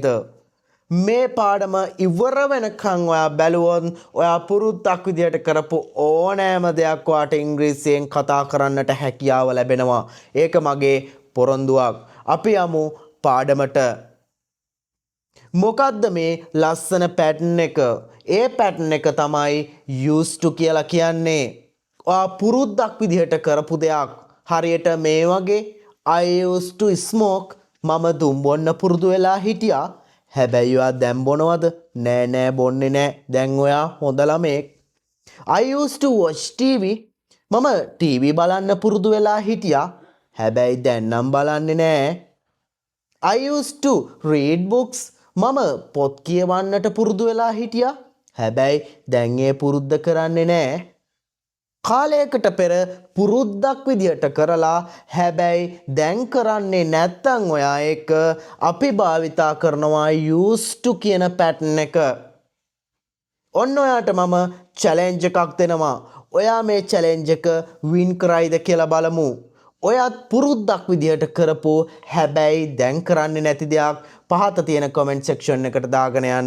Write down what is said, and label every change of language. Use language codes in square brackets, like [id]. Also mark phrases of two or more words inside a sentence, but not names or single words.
[si] මේ පාඩම ඉවර වෙනකන් ඔයා බැලුවොත් ඔයා පුරුද්දක් විදිහට කරපු ඕනෑම දෙයක් ඔයාට ඉංග්‍රීසියෙන් කතා කරන්නට හැකියාව ලැබෙනවා. ඒක මගේ පොරොන්දුවක්. අපි යමු පාඩමට. මොකද්ද මේ ලස්සන පැටර්න් එක? ඒ පැටර්න් එක තමයි [en] used to [si] කියලා කියන්නේ. ඔයා පුරුද්දක් විදිහට කරපු දෙයක්. හරියට මේ වගේ [en] I used to smoke. [si] මම දුම් බොන්න පුරුදු වෙලා හිටියා. හැබැයි ඔයා දැන් බොනවද? නෑ නෑ බොන්නේ නෑ. දැන් ඔයා හොඳ ළමෙක්. [en] I used to watch TV. [si] මම TV බලන්න පුරුදු වෙලා හිටියා. හැබැයි දැන් නම් බලන්නේ නෑ. [en] I used to read books. [si] මම පොත් කියවන්නට පුරුදු වෙලා හිටියා. හැබැයි දැන් ඒ පුරුද්ද කරන්නේ නෑ. කාලයකට පෙර පුරුද්දක් විදියට කරලා හැබැයි දැන් කරන්නේ නැත්තම් ඔයා ඒක අපි භාවිතා කරනවා [en] used to [si] කියන pattern එක. ඔන්න ඔයාට මම challenge එකක් දෙනවා. ඔයා මේ challenge එක win කරයිද කියලා බලමු. ඔයත් පුරුද්දක් විදියට කරපු හැබැයි දැන් කරන්නේ නැති දෙයක් පහත තියෙන [en] comment section [si] එකට දාගෙන යන්න.